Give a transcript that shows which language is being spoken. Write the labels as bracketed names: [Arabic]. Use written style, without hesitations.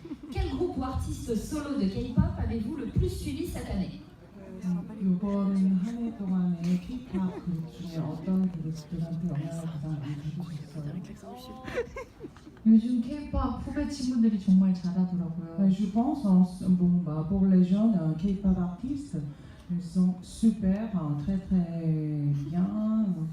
[French] Quel groupe ou artiste solo de K-pop avez-vous le plus suivi cette année? [Korean] 이번 한 해 동안에 K-pop 그룹 중에 어떤 그룹들한테 영향을 가장 많이 받으셨어요? 요즘 K-pop 후배 친구들이 정말 잘하더라고요. [French] Je pense, pour les jeunes K-pop artistes, ils sont super, très très bien.